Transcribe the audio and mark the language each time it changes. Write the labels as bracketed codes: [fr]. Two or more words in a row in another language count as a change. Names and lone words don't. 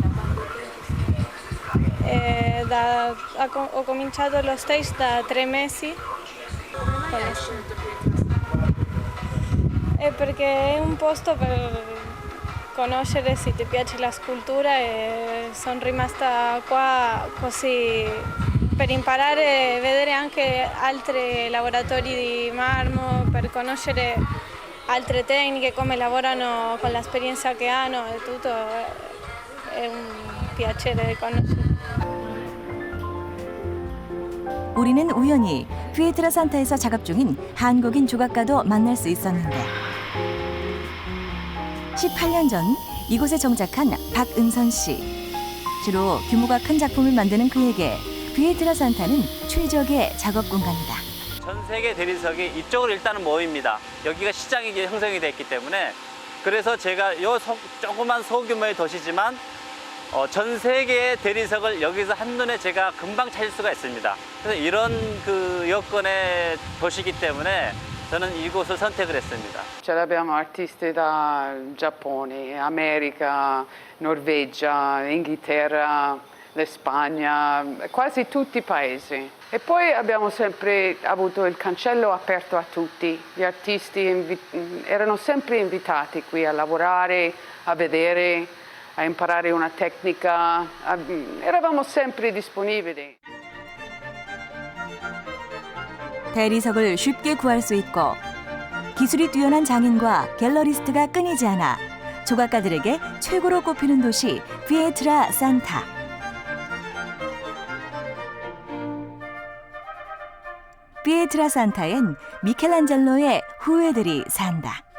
[it] Ho cominciato lo stage da 3 mesi. Perché è un posto per conoscere se ti piace la scultura e sono rimasta qua così per imparare e vedere anche altri laboratori di marmo, per conoscere altre tecniche, come lavorano con l'esperienza che hanno e tutto. È un piacere conoscere. [ko] 우리는 우연히 피에트라산타에서 작업 중인 한국인 조각가도 만날 수 있었는데 18년 전 이곳에 정착한 박은선 씨. 주로 규모가 큰 작품을 만드는 그에게 피에트라산타는 최적의 작업 공간이다. 전 세계 대리석이 이쪽으로 일단은 모입니다. 여기가 시장이 형성이 됐기 때문에 그래서 제가 이 조그만 소규모의 도시지만 전 세계의 대리석을 여기서 한눈에 제가 금방 찾을 수가 있습니다. 그래서 이런 그 여건의 도시이기 때문에 저는 이곳을 선택을 했습니다. [it] Ce l'abbiamo artisti da Giappone, America, Norvegia, Inghilterra, Spagna, quasi tutti i paesi. E poi abbiamo sempre avuto il cancello aperto a tutti. Gli artisti erano sempre invitati qui a lavorare, a vedere, a imparare una tecnica. Eravamo sempre disponibili. [ko] 대리석을 쉽게 구할 수 있고 기술이 뛰어난 장인과 갤러리스트가 끊이지 않아 조각가들에게 최고로 꼽히는 도시 피에트라산타. 피에트라산타엔 미켈란젤로의 후예들이 산다.